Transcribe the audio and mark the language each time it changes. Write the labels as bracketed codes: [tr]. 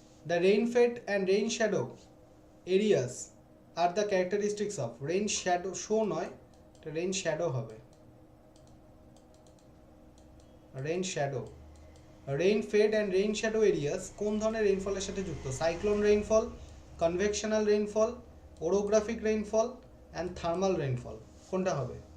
[en] The rain fed and rain shadow areas are the characteristics of rain shadow. [bn] Show নয়, এটা rain shadow হবে। [en] rain shadow, rain fed and rain shadow areas [bn] কোন ধরনের রেইনফলের সাথে যুক্ত? Cyclone rainfall, convectional rainfall, ওরোগ্রাফিক rainfall and thermal rainfall. কোনটা হবে?